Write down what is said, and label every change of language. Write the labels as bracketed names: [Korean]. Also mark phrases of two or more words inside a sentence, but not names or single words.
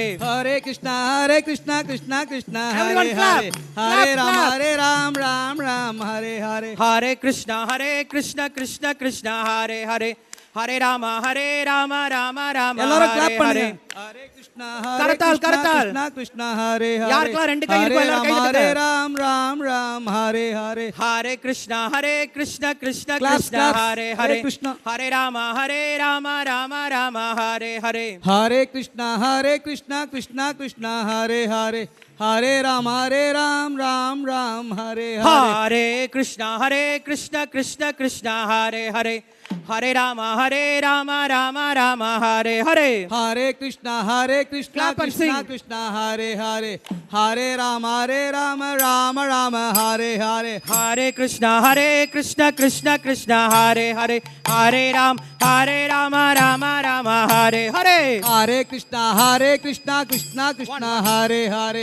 [Sanskrit] Hare Krishna, Krishna Krishna, Hare [English] Everyone clap. [Sanskrit] Hare. Hare [English] Clap, [Sanskrit] Ram, [English] clap. [Sanskrit] Ram Hare Hare. Hare Krishna, Krishna, Hare Hare. Hare Rama, Rama [Tamil] எல்லாரும் [Sanskrit] Hare [Tamil] clap பண்ணுங்க. [Sanskrit] Hare. Hare Krishna, [Tamil] கரத்தால். [Sanskrit] Krishna Krishna, Hare Hare. [Tamil] யாருக்கெல்லாம் ரெண்டு கை இருக்கோ எல்லாரும் கை [Sanskrit] Hare [Tamil] தட்டுங்க. [Sanskrit] Ram, Ram Hare Hare. Hare Krishna, Krishna [English] Claps, [Sanskrit] Krishna, [English] claps. [Sanskrit] Hare Hare Hare. Krishna. Hare Rama, Rama Hare Hare. Hare Krishna, Krishna Krishna, Hare Hare. Hare Ram, Ram Hare Hare. Hare Krishna, Krishna Krishna, Hare Hare. Hare Rama, Rama Hare Hare. Hare Krishna, Krishna [English] Clap and sing. [Sanskrit] Krishna, Hare Hare. Hare Ram, Rama Hare Hare. Hare Krishna, Krishna, Hare Hare. Hare Rama, Rama Hare Hare. Hare Krishna, Krishna Krishna, Hare Hare.